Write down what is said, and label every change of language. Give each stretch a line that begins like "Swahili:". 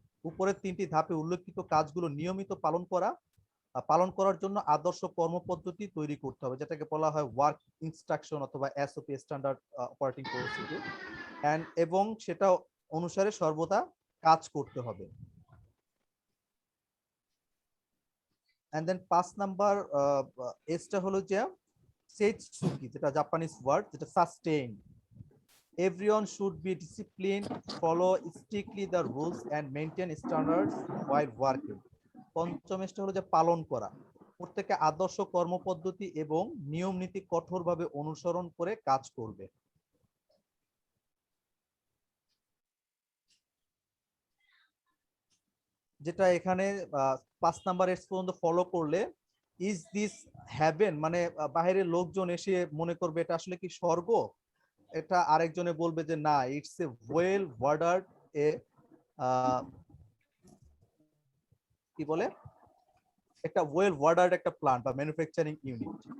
Bangla: উপরের তিনটি ধাপে উল্লেখিত কাজগুলো নিয়মিত পালন করার জন্য আদর্শ কর্মপদ্ধতি তৈরি করতে হবে, যেটাকে বলা হয় ওয়ার্ক ইনস্ট্রাকশন অথবা এসওপি, স্ট্যান্ডার্ড অপারেটিং প্রসিডিউর, এবং সেটা অনুসারে সর্বদা কাজ করতে হবে। এন্ড দেন 5 নাম্বার এসটা হলো যে সেইটসুকি, যেটা জাপানিজ ওয়ার্ড, যেটা sustain.
English: Everyone should be disciplined, follow strictly the rules and maintain standards while working.
Bangla: পঞ্চম এসটা হলো যে পালন করা, প্রত্যেকে আদর্শ কর্মপদ্ধতি এবং নিয়ম নীতি কঠোরভাবে অনুসরণ করে কাজ করবে। যেটা এখানে 5 নাম্বার এস পর্যন্ত ফলো করলে
English: is this heaven,
Bangla: মানে বাইরের লোকজন এসে মনে করবে এটা আসলে কি স্বর্গ, এটা আরেকজনে বলবে যে না,
English: it's a well worded
Bangla: এ কি বলে, একটা ওয়েল ওয়ার্ডার্ড একটা প্ল্যান্ট বা ম্যানুফ্যাকচারিং ইউনিট।